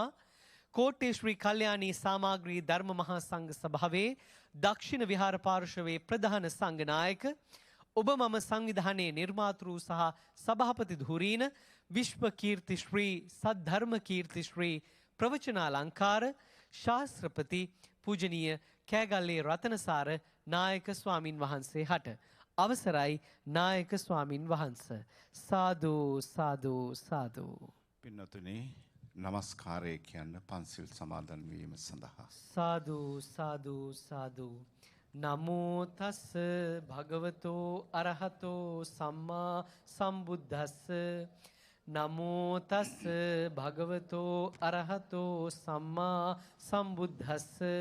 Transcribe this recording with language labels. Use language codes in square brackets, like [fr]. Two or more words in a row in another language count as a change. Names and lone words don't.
[si] කෝට්ටේ ශ්‍රී කල්යාණී සාමග්‍රී ධර්ම මහා සංඝ සභාවේ දක්ෂිණ විහාර පාර්ශවයේ ප්‍රධාන සංඝනායක ඔබ මම සංවිධානයේ නිර්මාතෘ සහ සභාපති ධුරීන විශ්ව කීර්ති ශ්‍රී සද්ධර්ම කීර්ති ශ්‍රී ප්‍රවචනාලංකාර ශාස්ත්‍රපති පූජනීය කෑගල්ලේ රතනසාර නායක ස්වාමින් වහන්සේ හට අවසරයි නායක ස්වාමින් වහන්ස. සාදු සාදු සාදු. පින්නතුනි, නමස්කාරය කියන්න පන්සිල් සමාදන් වීම සඳහා. සාදු සාදු සාදු. [pi] නමෝ තස් භගවතෝ අරහතෝ සම්මා සම්බුද්දස්ස. නමෝ තස් භගවතෝ අරහතෝ සම්මා සම්බුද්දස්ස.